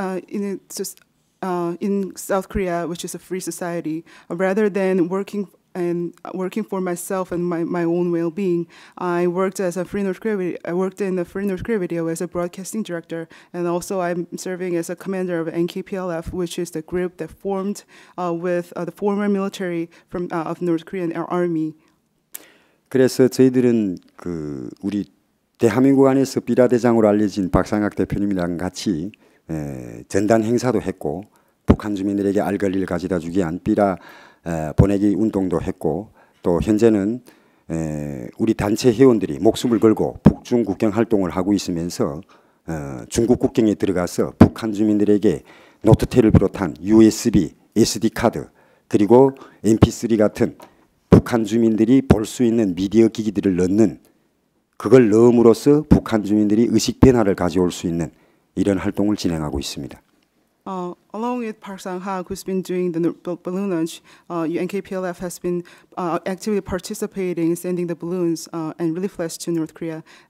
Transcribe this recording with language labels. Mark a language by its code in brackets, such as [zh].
[en] In South Korea, which is a free society, rather than working for myself and my own well-being, I worked in the Free North Korea Video as a broadcasting director, and also I'm serving as a commander of NKPLF, which is the group that formed with the former military of North Korean army. [ko] 그래서 저희들은 우리 대한민국 안에서 삐라대장으로 알려진 박상학 대표님이랑 같이 전단 행사도 했고 북한 주민들에게 알 권리를 가져다 주기 위한 삐라 보내기 운동도 했고 또 현재는 우리 단체 회원들이 목숨을 걸고 북중 국경 활동을 하고 있으면서 중국 국경에 들어가서 북한 주민들에게 노트텔을 비롯한 USB, SD 카드 그리고 MP3 같은 북한 주민들이 볼 수 있는 미디어 기기들을 넣는 그걸 넣음으로써 북한 주민들이 의식 변화를 가져올 수 있는 이런 활동을 진행하고 있습니다. [en] Along with Park Sang-hak, who's been doing the balloon launch, NKPLF has been actively participating in sending the balloons and relief flags to North Korea.